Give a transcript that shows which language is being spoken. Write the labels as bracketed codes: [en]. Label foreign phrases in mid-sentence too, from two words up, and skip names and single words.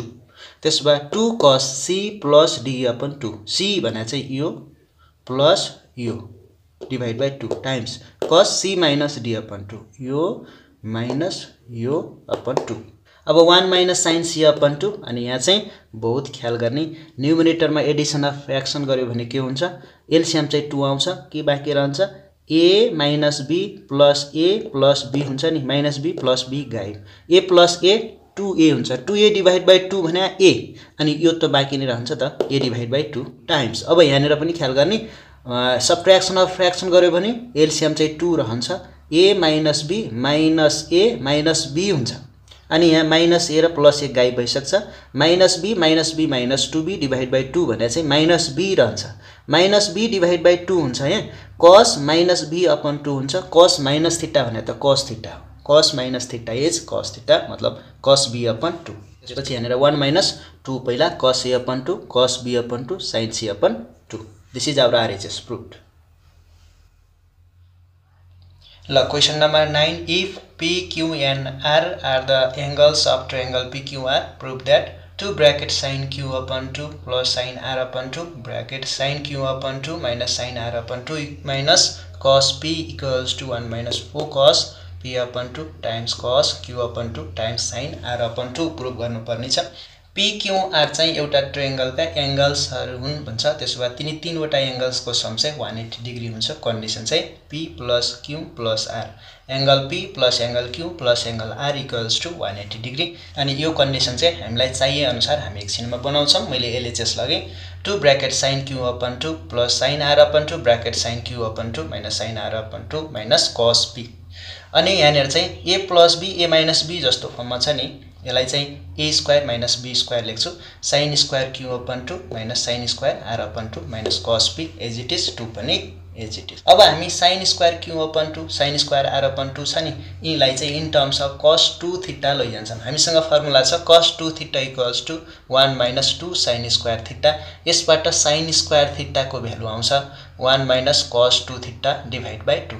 [ne] त्यसो भए 2 cos c + d/2, c भने चाहिँ यो प्लस यो [en] divide by 2 [ne] टाइम्स cos c - d/2, यो माइनस यो अपन 2। अब 1 - sin c/2 अनि यहाँ चाहिँ बहुत ख्याल गर्ने, न्युमरेटरमा [en] addition of fraction [ne] गर्यो भने के हुन्छ, एलसीएम चाहिँ 2 आउँछ, के बाँकी रहन्छ a - b + a + b हुन्छ नि, -b + b गायब, a + a 2a हुन्छ, 2a [en] divide by 2 [ne] भने a अनि यो त बाँकी नै रहन्छ त a डिवाइड बाइ 2 टाइम्स। अब यहाँनिर पनि ख्याल गर्ने, [en] subtraction of fraction [ne] गर्यो भने एलसीएम चाहिँ 2 रहन्छ, a - b - a - b हुन्छ अनि यहाँ -a र +a गायब भइसक्छ, -b - 2b [en] divide by 2 [ne] भने चाहिँ -b रहन्छ, -b [en] divide by 2 [ne] हुन्छ, यहाँ cos -b/2 हुन्छ, cos -θ भने त cos θ हो, cos -θ इज cos θ मतलब cos b/2। त्यसपछि यहाँनिर 1 - 2 पहिला cos a/2 cos b/2 sin c/2। [en] this is our RHS proved. ल question number 9, इफ p q and r are the angles of triangle pqr, prove that 2 bracket sin q/2 plus sin r/2 bracket sin q/2 minus sin r/2 minus cos p = 1 - 4 cos p/2 times cos q/2 times sin r/2 [ne] प्रुभ गर्नुपर्ने छ। p q r चाहिँ एउटा ट्रायंगलका एंगल्सहरु हुन् भन्छ। त्यसो भए तिनी तीनवटा एंगल्सको सम चाहिँ 180 डिग्री हुन्छ। कन्डिसन चाहिँ p + q + r, एंगल p + एंगल q + एंगल r = 180 डिग्री। अनि यो कन्डिसन चाहिँ हामीलाई चाहिए अनुसार हामी एकछिनमा बनाउँछौं। मैले एलएचएस लगे 2 ब्रैकेट sin q/2 plus sin r/2 ब्रैकेट sin q/2 minus sin r/2 minus cos p। अनि यहाँनिर चाहिँ a + b a - b जस्तो फर्ममा छ नि, यसलाई चाहिँ a² - b² लेख्छु, sin² q/2 minus sin² r/2 minus cos p [en] as it is [ne] 2 पनि एज इट इज। अब हामी sin² q/2 sin² r/2 छ नि, यिलाई चाहिँ [en] in terms of [ne] cos 2θ लैजान्छौं। हामीसँग फर्मुला छ cos 2θ = 1 - 2 sin² θ। यसबाट sin² को भ्यालु आउँछ 1 - cos 2θ [en] divide by 2.